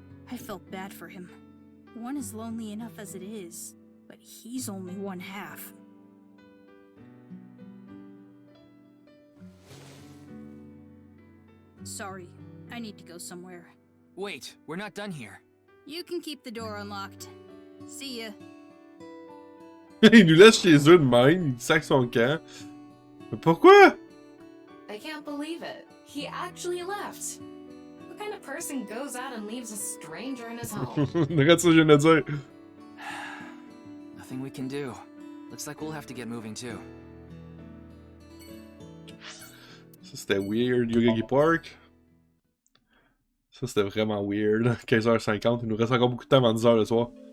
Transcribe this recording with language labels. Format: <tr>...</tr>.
<en>I felt bad for him. One is lonely enough as it is, but he's only one half. Sorry, I need to go somewhere. Wait, we're not done here. You can keep the door unlocked. See ya.</en> <fr>Il nous laisse chez eux de même, il sac son camp. Mais pourquoi?</fr> <en>I can't believe it. He actually left. What kind of person goes out and leaves a stranger in his home?</en> <fr>Regarde ça, je viens de dire.</fr> <en>Nothing we can do. Looks like we'll have to get moving too.</en> <fr>Ça c'était weird, Yogi Park. Ça c'était vraiment weird. 15h50, il nous reste encore beaucoup de temps avant 10h le soir.</fr>